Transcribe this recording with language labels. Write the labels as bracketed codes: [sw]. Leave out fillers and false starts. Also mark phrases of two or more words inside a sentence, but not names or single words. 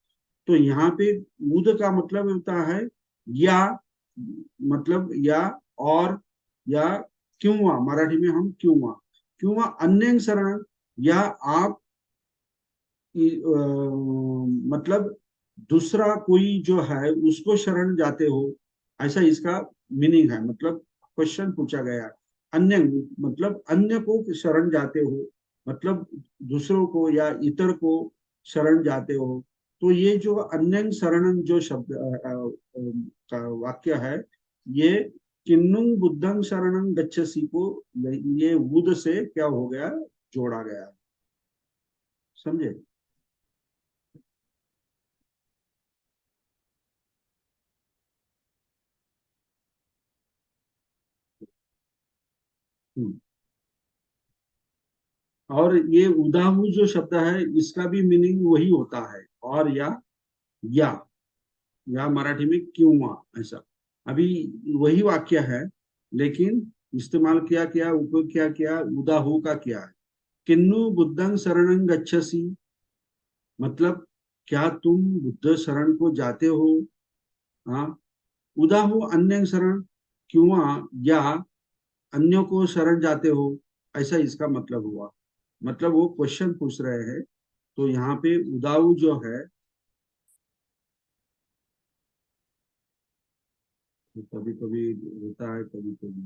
[hi] तो यहाँ पे उद का मतलब होता है या, मतलब या और, या क्यों, मराठी में हम क्यों अन्य शरण, या आप मतलब दूसरा कोई जो है उसको शरण जाते हो, ऐसा इसका मीनिंग है। मतलब क्वेश्चन पूछा गया, अन्य मतलब अन्य को शरण जाते हो, मतलब दूसरों को या इतर को शरण जाते हो। तो ये जो अन्य शरण जो शब्द का वाक्य है, ये [pi] किन्नु बुद्धं शरणं गच्छसि [hi] को ये बुद्ध से क्या हो गया? जोड़ा गया। समझे? और ये उदाहु जो शब्द है इसका भी मीनिंग वही होता है, और या मराठी में क्यों, ऐसा। अभी वही वाक्य है, लेकिन इस्तेमाल किया क्या, उपयोग क्या किया, उदाहु का किया है। [pi] किन्नु बुद्धं शरणं गच्छसि, [hi] मतलब क्या तुम बुद्ध शरण को जाते हो? हाँ। [pi] उदाहु अन्य शरण, [hi] क्यों या अन्यों को शरण जाते हो, ऐसा इसका मतलब हुआ। मतलब वो क्वेश्चन पूछ रहे हैं। तो यहाँ पे उदाऊ जो है, कभी कभी होता है, कभी कभी।